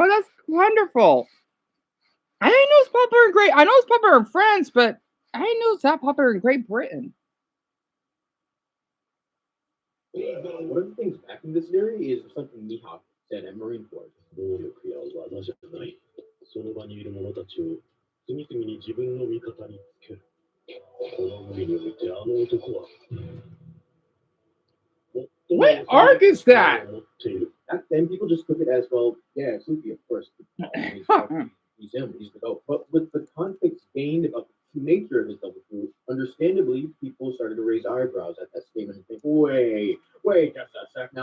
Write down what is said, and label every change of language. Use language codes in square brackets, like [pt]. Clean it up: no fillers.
[en] Oh, that's wonderful. I didn't know it's popular in I know it's popular in France, but I didn't know it's that popular in Great Britain. One of the things back in this theory is something Mihawk said at Marine Corps. [ja] 能力や技じゃない。その場にいる者たちを次々に自分の味方につける。この海においてあの男は [en] What arc is that? Back then, people just took it as, well, yeah, it's Luffy, of course. He's him, he's the GOAT. But with the context gained about the true nature of his double truth, understandably, people started to raise eyebrows at that statement and think, wait, just a sec.